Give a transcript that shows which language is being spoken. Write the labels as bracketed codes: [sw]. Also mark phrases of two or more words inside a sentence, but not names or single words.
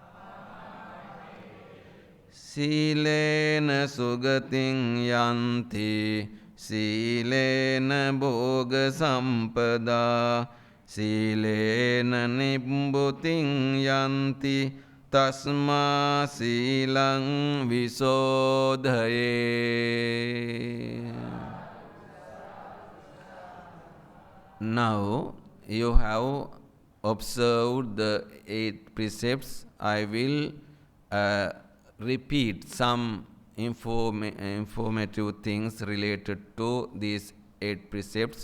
[pi] Silena sugating yanti Silena bhoga sampada Silena nibbuting yanti Tasma silang visodhaye. [en] Now you have observed the 8 precepts. I will repeat some informative things related to these 8 precepts.